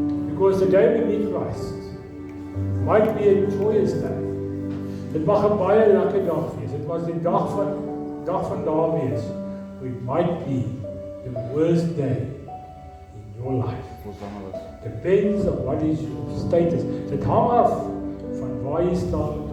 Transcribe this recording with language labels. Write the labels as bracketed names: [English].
[English] Because the day we meet Christ might be a joyous day. [Afrikaans] Dit mag 'n baie lekker dag wees. Dit was die dag van daar wees. [English] It might be the worst day in your life. Depends on what is your status. [Afrikaans] Dit hang af van waar jy staan.